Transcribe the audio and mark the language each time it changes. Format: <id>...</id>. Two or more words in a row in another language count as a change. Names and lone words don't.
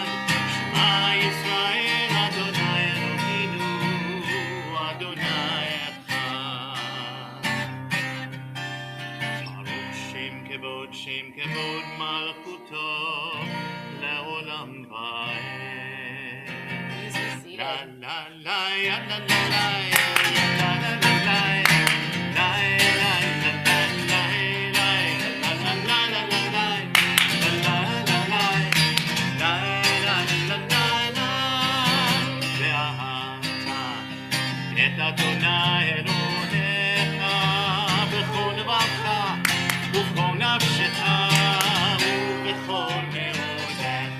<he>שמע ישראל, אדני אלהינו, אדני אחד. ברוך שם כבוד מלכותו לעולם ועד.</he> <en>Please be seated. La la la ya la la la ya la la la la la la la la la la la la la la</en> <he>את אדוני אלוהיך בכל לבבך ובכל נפשך ובכל מאודיך.</he>